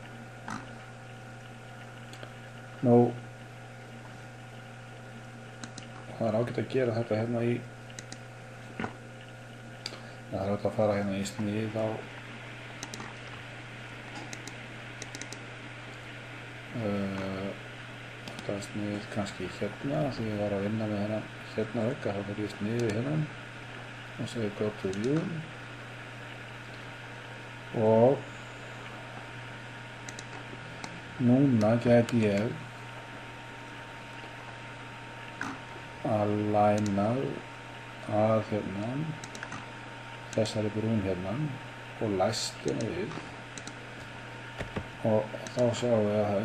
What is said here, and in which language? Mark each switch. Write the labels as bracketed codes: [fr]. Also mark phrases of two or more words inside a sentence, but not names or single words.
[is] Nú það er ágætt að gera þetta hérna í það er ágætt að fara hérna í snið á þetta er snið kannski hérna því ég var að vinna með hérna hérna vegga, þá fyrir ég sniðið hérna og segja [en] go to view [is] og núna gæti ég aligna að hérna þessari brún hérna og læst hérna við og þá sjáum við að það